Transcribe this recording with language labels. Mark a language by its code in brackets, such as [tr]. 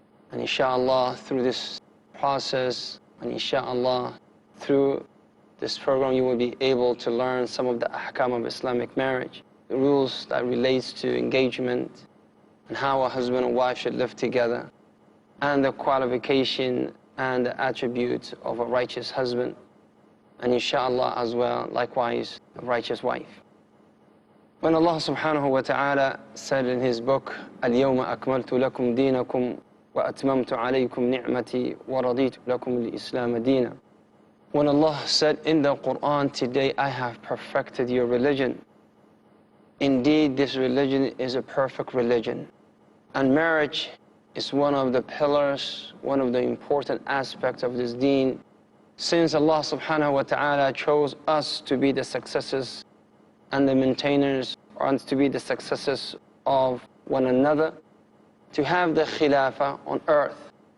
[en] And inshallah, through this process, and inshallah, through this program, you will be able to learn some of the ahkam of Islamic marriage, the rules that relates to engagement, and how a husband and wife should live together, and the qualification and the attributes of a righteous husband, and inshallah as well, likewise, a righteous wife. When Allah subhanahu wa ta'ala said in His book, [ar] اليوم أكملت لكم دينكم وأتممت عليكم نعمتي ورضيت لكم الإسلام دينا. [en] When Allah said in the Quran, today I have perfected your religion. Indeed, this religion is a perfect religion. And marriage is one of the pillars, one of the important aspects of this deen. Since Allah subhanahu wa ta'ala chose us to be the successors and the maintainers, and to be the successors of one another, to have the khilafah on earth.